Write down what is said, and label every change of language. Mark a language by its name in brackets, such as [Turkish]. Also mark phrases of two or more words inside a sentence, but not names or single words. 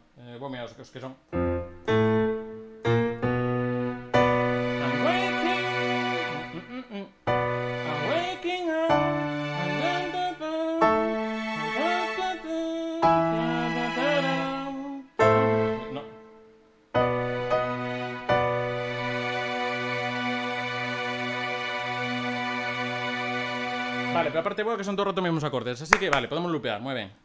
[Galician] Vou mirar os que son. [English] I'm waking up. [Galician] No. Vale, pero aparte que son todo o rato mesmos acordes, así que vale, podemos lupear, moi ben.